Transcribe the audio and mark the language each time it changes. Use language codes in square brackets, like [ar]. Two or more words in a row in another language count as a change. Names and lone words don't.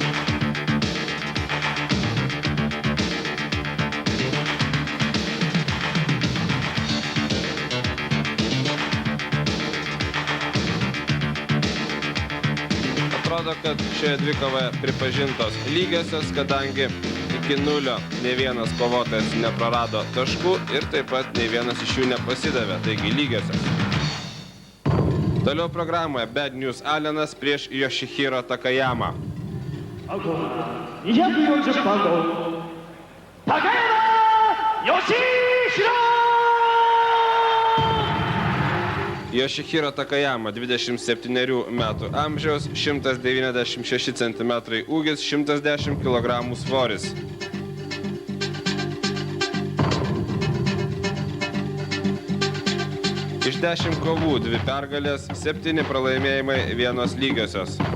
[lt] Atrodo, kad šioje dvikovoje pripažintos lygiosios, kadangi iki 0 nei vienas kovotojas neprarado taškų ir taip pat nei vienas iš jų nepasidavė, taigi lygiosios. Toliau programoje Bad News Allenas prieš Yoshihiro Takayama. [ja] 240パウンド高山義弘 [lt] Yoshihiro Takayama, 27 metų amžiaus, 196 cm ūgis, 110 kg svoris. Iš 10 kovų 2 pergalės, 7 pralaimėjimai, 1 lygiosios.